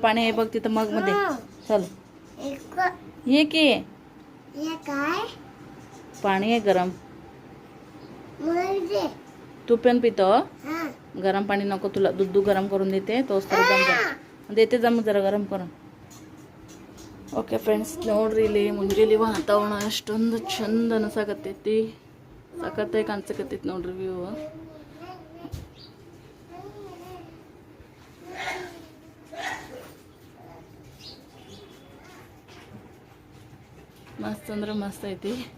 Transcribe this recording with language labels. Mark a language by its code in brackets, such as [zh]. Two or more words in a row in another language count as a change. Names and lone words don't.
[mr] पाणी आहे बघ तिथं मग मध्ये. चल ये की. पाणी आहे गरम. तू पण पितो? गरम पाणी नको तुला, दूध गरम करून देते. तोच तर देते, जम जरा गरम करून. [kn] ಓಕೆ ಫ್ರೆಂಡ್ಸ್, ನೋಡ್ರಿ ಇಲ್ಲಿ ಮುಂಜಾನೆ ವಾತಾವರಣ ಅಷ್ಟೊಂದು ಚಂದ ಅನ್ಸಕತ್ತೈತಿ. ಸಖತ್ತಾಗಿ ಕಾಣಿಸಕತ್ತೈತಿ ನೋಡ್ರಿ ವ್ಯೂ. ಮಸ್ತ್ ಅಂದ್ರೆ ಮಸ್ತ್ ಐತಿ.